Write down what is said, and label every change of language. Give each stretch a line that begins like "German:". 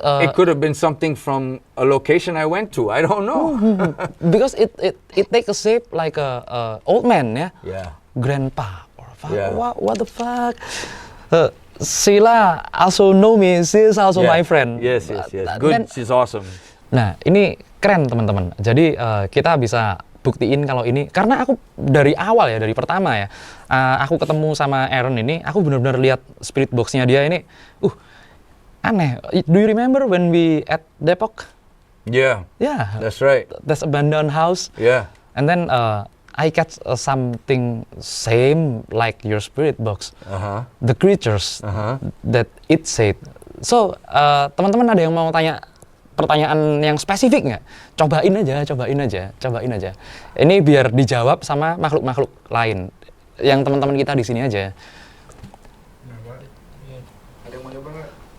English: it could have been something from a location I went to, I don't know. Because it takes a shape like a old man, yeah? Yeah. Grandpa. What the fuck? Sheila also know me, she's also my friend. Yes. Good, she's awesome.
Indonesian: Nah, ini keren teman-teman. Jadi kita bisa buktiin kalau ini, karena aku dari awal ya, dari pertama ya, aku ketemu sama Aaron ini, aku benar-benar lihat spirit box-nya dia ini, aneh.
English: Do you remember when we at Depok? Yeah. That's right. That's abandoned house. Yeah. And then I catch something same like your spirit box. The creatures that it said.
Indonesian: So teman-teman ada yang mau tanya pertanyaan yang spesifik nggak? Cobain aja. Ini biar dijawab sama makhluk-makhluk lain yang teman-teman kita di sini aja. Ada yang mau nyoba nggak?